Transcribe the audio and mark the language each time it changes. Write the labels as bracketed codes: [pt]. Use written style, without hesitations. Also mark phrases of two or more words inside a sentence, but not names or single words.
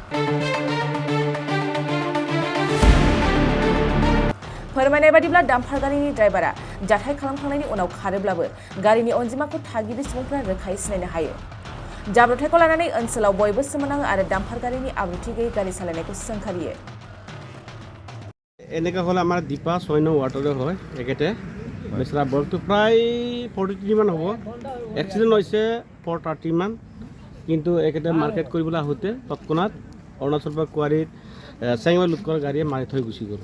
[brx] फोरमायनाय बादिब्ला डाम्पार गारिनि ड्राइभारा जाथाय खालामखांनायनि उनाव खारोब्लाबो गारिनि अनजिमाखौ थागिबि सुबुंफोरा रोखायै सिनायनो हायो। जाब्रबथायखौ लानानै ओनसोलाव बयबो सोमोनाङो आरो डाम्पार गारिनि आब्रुथि गैयै गारि सालायनायखौ सोंखारियो। [as] এনেকা হলে আমাৰ দীপা 6 নং ওয়ার্ডৰে হয় একেতে বেচৰা বয়সটো প্ৰায় 43 মান হ'ব। এক্সিডেণ্ট হৈছে 4:30 মান, কিন্তু একেতে মাৰ্কেট কৰিবলৈ আহোঁতে তৎক্ষণাত অৰুণাচল পৰা কুৱাৰীত চেঙেমা লুট কৰা গাড়ীয়ে মাৰি থৈ গুচি গ'ল।